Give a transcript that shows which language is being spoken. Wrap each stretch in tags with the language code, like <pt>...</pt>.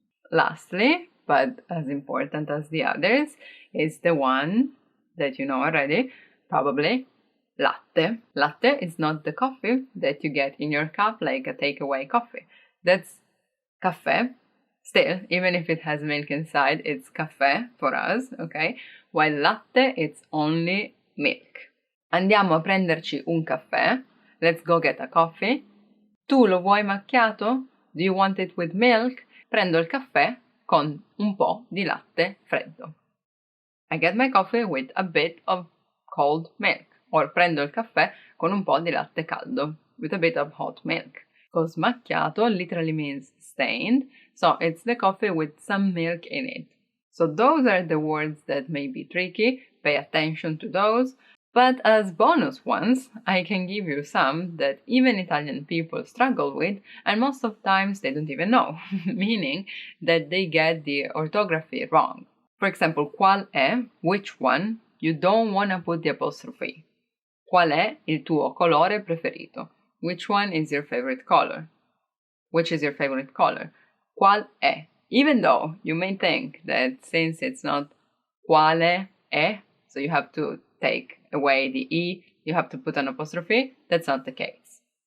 <en>Lastly, but as important as the others, is the one that you know already, probably, latte. Latte is not the coffee that you get in your cup like a takeaway coffee. That's caffè. Still, even if it has milk inside, it's caffè for us, okay? While latte, it's only milk.</en> <it>Andiamo a prenderci un caffè.</it> <en>Let's go get a coffee.</en> <it>Tu lo vuoi macchiato?</it> <en>Do you want it with milk?</en> <it>Prendo il caffè con un po' di latte freddo.</it> <en>I get my coffee with a bit of cold milk. Or</en> <it>prendo il caffè con un po' di latte caldo.</it> <en>With a bit of hot milk. Because macchiato literally means stained. So it's the coffee with some milk in it. So those are the words that may be tricky. Pay attention to those. But as bonus ones, I can give you some that even Italian people struggle with, and most of times they don't even know, meaning that they get the orthography wrong. For example, qual è, which one, you don't want to put the apostrophe.</en> <it>Qual è il tuo colore preferito?</it> <en>Which one is your favorite color? Which is your favorite color?</en> <it>Qual è?</it> <en>Even though you may think that since it's not quale è, so you have to take away the E, you have to put an apostrophe, that's not the case.</en>